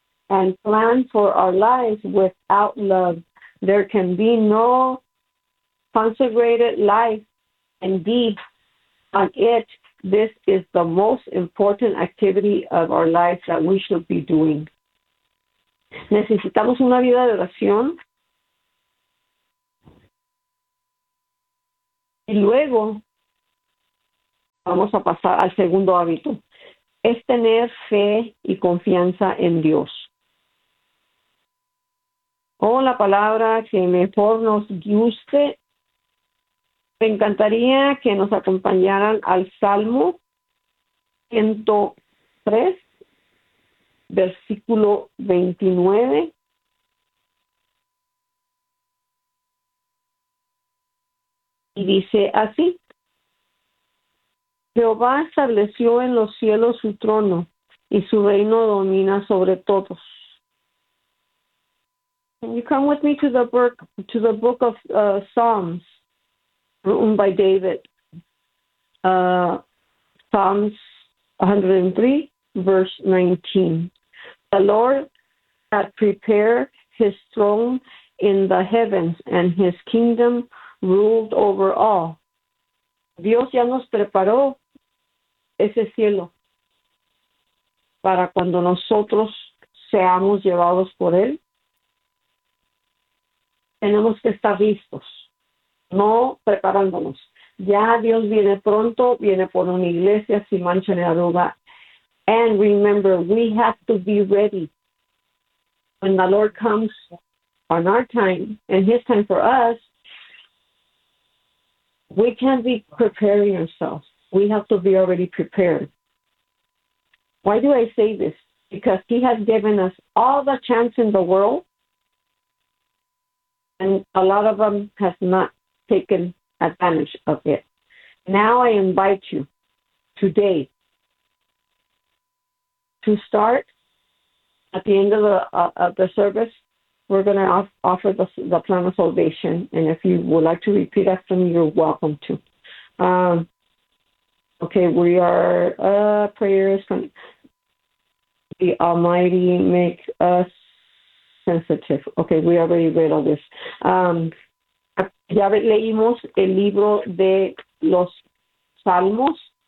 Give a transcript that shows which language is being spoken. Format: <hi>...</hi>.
<en>and plan for our lives without love. There can be no consecrated life. Indeed, on it, this is the most important activity of our life that we should be doing.</en> <es>Necesitamos una vida de oración. Y luego vamos a pasar al segundo hábito. Es tener fe y confianza en Dios. O la palabra que mejor nos guste. Me encantaría que nos acompañaran al Salmo 103, versículo 29. Y dice así: Jehová estableció en los cielos su trono y su reino domina sobre todos.</es> <en>Can you come with me to the book of Psalms, written by David? Psalms 103, verse 19. The Lord had prepared his throne in the heavens and his kingdom ruled over all.</en> <es>Dios ya nos preparó ese cielo para cuando nosotros seamos llevados por él. Tenemos que estar listos, no preparándonos. Ya Dios viene pronto, viene por una iglesia sin mancha ni arruga.</es> <en>And remember, we have to be ready. When the Lord comes on our time and his time for us, we can't be preparing ourselves. We have to be already prepared. Why do I say this? Because he has given us all the chance in the world, and a lot of them have not taken advantage of it. Now I invite you today to start at the end of the service. We're going to offer the plan of salvation. And if you would like to repeat after me, you're welcome to. Okay, we are prayers from the Almighty make us sensitive. Okay, we already read all this.</en> <es>Ya leímos el libro de los Salmos.</es>